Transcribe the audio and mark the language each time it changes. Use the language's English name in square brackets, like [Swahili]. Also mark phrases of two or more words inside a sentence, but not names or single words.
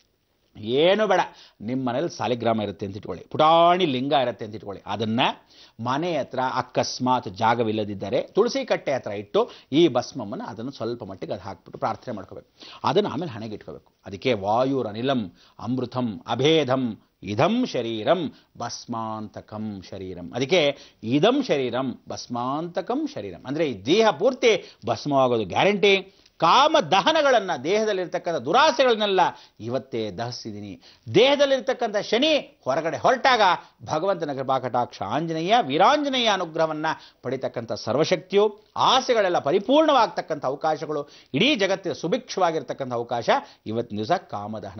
[Kannada] ಏನು ಬೇಡ, ನಿಮ್ಮ ಮನೇಲಿ ಸಾಲಿಗ್ರಾಮ ಇರುತ್ತೆ ಅಂತ ಇಟ್ಕೊಳ್ಳಿ, ಪುಟಾಣಿ ಲಿಂಗ ಇರುತ್ತೆ ಅಂತ ಇಟ್ಕೊಳ್ಳಿ. ಅದನ್ನು ಮನೆ ಹತ್ರ ಅಕಸ್ಮಾತ್ ಜಾಗವಿಲ್ಲದಿದ್ದರೆ ತುಳಸಿ ಕಟ್ಟೆ ಹತ್ರ ಇಟ್ಟು ಈ ಭಸ್ಮವನ್ನು ಅದನ್ನು ಸ್ವಲ್ಪ ಮಟ್ಟಿಗೆ ಅದು ಹಾಕ್ಬಿಟ್ಟು ಪ್ರಾರ್ಥನೆ ಮಾಡ್ಕೋಬೇಕು. ಅದನ್ನು ಆಮೇಲೆ ಹಣೆಗೆ ಇಟ್ಕೋಬೇಕು. ಅದಕ್ಕೆ [Sanskrit] ವಾಯುರನಿಲಂ ಅಮೃತಂ ಅಭೇದಂ ಇದಂ ಶರೀರಂ ಭಸ್ಮಾಂತಕಂ ಶರೀರಂ. [Kannada] ಅದಕ್ಕೆ [Sanskrit] ಇದಂ ಶರೀರಂ ಭಸ್ಮಾಂತಕಂ ಶರೀರಂ [Kannada] ಅಂದರೆ ಈ ದೇಹ ಪೂರ್ತಿ ಭಸ್ಮವಾಗೋದು ಗ್ಯಾರಂಟಿ. ಕಾಮ ದಹನಗಳನ್ನು, ದೇಹದಲ್ಲಿರ್ತಕ್ಕಂಥ ದುರಾಸೆಗಳನ್ನೆಲ್ಲ ಇವತ್ತೇ ದಹಿಸಿದ್ದೀನಿ. ದೇಹದಲ್ಲಿರ್ತಕ್ಕಂಥ ಶನಿ ಹೊರಗಡೆ ಹೊರಟಾಗ ಭಗವಂತನ ಕೃಪಾಕಟಾಕ್ಷ ಆಂಜನೇಯ ವೀರಾಂಜನೇಯ ಅನುಗ್ರಹವನ್ನು ಪಡಿತಕ್ಕಂಥ ಸರ್ವಶಕ್ತಿಯು, ಆಸೆಗಳೆಲ್ಲ ಪರಿಪೂರ್ಣವಾಗ್ತಕ್ಕಂಥ ಅವಕಾಶಗಳು, ಇಡೀ ಜಗತ್ತಿನ ಸುಭಿಕ್ಷವಾಗಿರ್ತಕ್ಕಂಥ ಅವಕಾಶ ಇವತ್ತಿನ ದಿವಸ ಕಾಮದಹನ.